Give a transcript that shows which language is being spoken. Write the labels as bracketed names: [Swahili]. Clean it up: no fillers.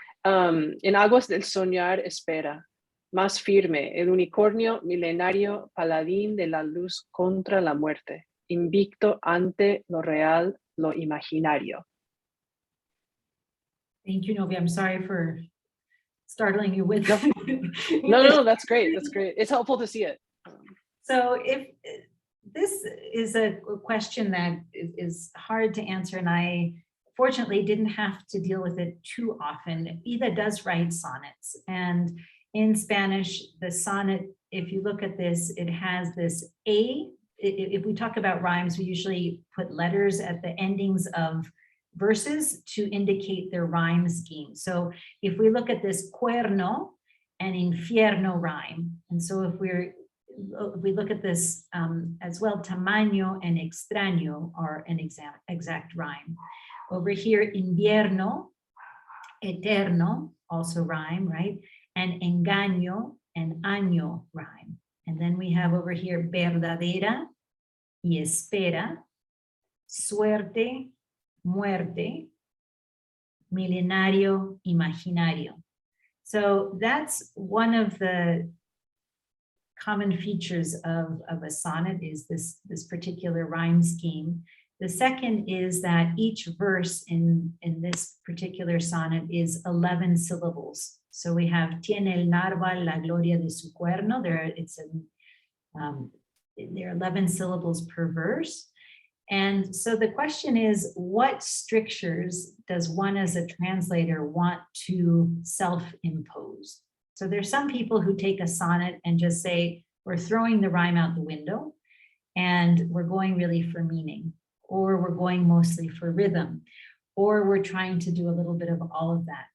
[Spanish] En aguas del soñar espera, más firme, el unicornio milenario, paladín de la luz contra la muerte, invicto ante lo real, lo imaginario. [English] Thank you, Novia. I'm sorry for startling you with. No, that's great. That's great. It's helpful to see it. So if this is a question that is hard to answer, and I fortunately didn't have to deal with it too often. Ida does write sonnets, and in Spanish, the sonnet, if you look at this, it has this A. If we talk about rhymes, we usually put letters at the endings of verses to indicate their rhyme scheme. So if we look at this cuerno and infierno rhyme, and so if we look at this as well, tamaño and extraño are an exact rhyme. Over here, invierno, eterno, also rhyme, right? And engaño and año rhyme. And then we have over here, verdadera y espera, suerte, muerte, milenario, imaginario. So that's one of the common features of a sonnet, is this particular rhyme scheme. The second is that each verse in this particular sonnet is 11 syllables. So we have [Spanish] tiene el narval la gloria de su cuerno. [English] There are 11 syllables per verse. And so the question is, what strictures does one as a translator want to self-impose? So there's some people who take a sonnet and just say, we're throwing the rhyme out the window and we're going really for meaning, or we're going mostly for rhythm, or we're trying to do a little bit of all of that.